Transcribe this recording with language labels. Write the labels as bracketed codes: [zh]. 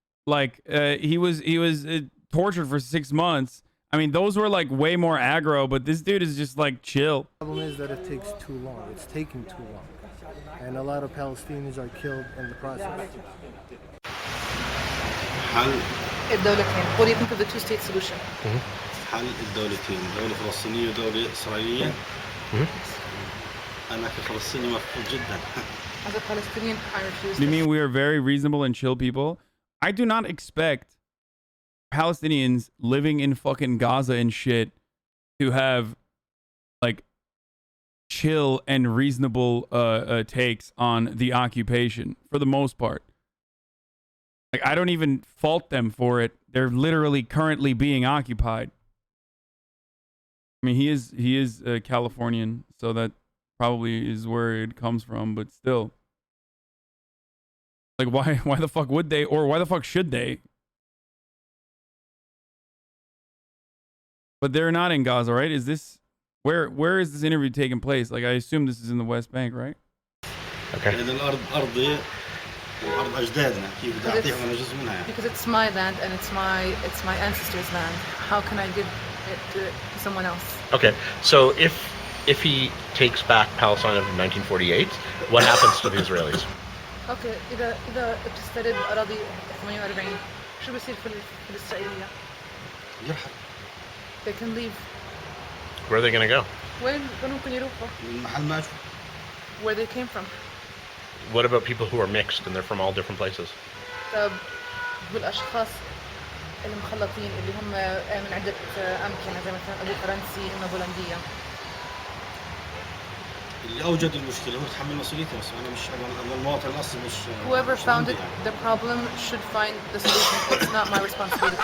[en] Like he was tortured for 6 months. I mean, those were like way more aggro, but this dude is just like chill. The problem is that it takes too long. It's taking too long, and a lot of Palestinians are killed in the process. [ar] الدولتين. [en] What do you think of the two-state solution? [ar] حل الدولتين، دولة فلسطينية ودولة إسرائيلية. أنا كفلسطيني مرفوض جدا. [en] As a Palestinian, I refuse. You mean we are very reasonable and chill people? I do not expect Palestinians living in fucking Gaza and shit to have like chill and reasonable takes on the occupation for the most part. Like I don't even fault them for it. They're literally currently being occupied. I mean, he is Californian, so that probably is where it comes from, but still. Like why the fuck would they, or why the fuck should they? But they're not in Gaza, right? Is this where is this interview taking place? Like I assume this is in the West Bank, right? Okay. [ar] لأن الأرض أرضي وأرض أجدادنا، كيف بدي أعطيهم أنا جزء منها. [en] Because it's my land and it's my ancestors' land. How can I give it to someone else? Okay. So if if he takes back Palestine of 1948, what happens to the Israelis? [ar] اوكي اذا بتسترد اراضي 48 شو بصير في الاسرائيليه؟ يرحل. [en] They can leave. Where are they going to go? [ar] وين ممكن يروحوا؟ محل ما أشوف. [en] Where they came from. What about people who are mixed and they're from all different places? [ar] طب بالاشخاص المخلطين اللي هم من عده امكنه زي مثلا ابو فرنسي امه بولنديه. اللي أوجد المشكلة هو يتحمل مسؤوليته بس أنا مش أنا المواطن الأصلي مش. [en] Whoever [ar] مش [en] found [ar] عندي [en] it, [ar] يعني. [en] the problem should find the solution. It's not my responsibility.